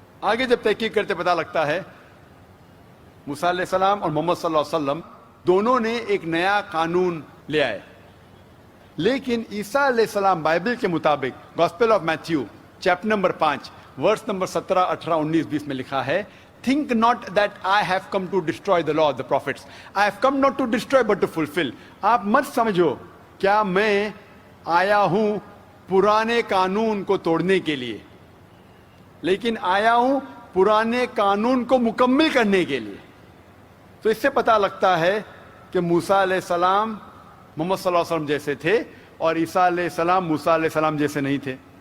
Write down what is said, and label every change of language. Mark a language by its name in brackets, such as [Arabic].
[Urdu] آگے جب تحقیق کرتے پتہ لگتا ہے موسیٰ علیہ السلام اور محمد صلی اللہ علیہ وسلم دونوں نے ایک نیا قانون لے آئے. لیکن عیسیٰ علیہ السلام بائبل کے مطابق gospel of Matthew chapter number 5 verse number 17, 18, 19, 20 میں لکھا ہے [English] Think not that I have come to destroy the law of the prophets. I have come not to destroy but to fulfill. [Urdu] آپ مت سمجھو کیا میں آیا ہوں پرانے قانون کو توڑنے کے لیے, لیکن آیا ہوں پرانے قانون کو مکمل کرنے کے لیے. تو اس سے پتہ لگتا ہے کہ موسیٰ علیہ السلام محمد صلی اللہ علیہ وسلم جیسے تھے اور عیسیٰ علیہ السلام موسیٰ علیہ السلام جیسے نہیں تھے.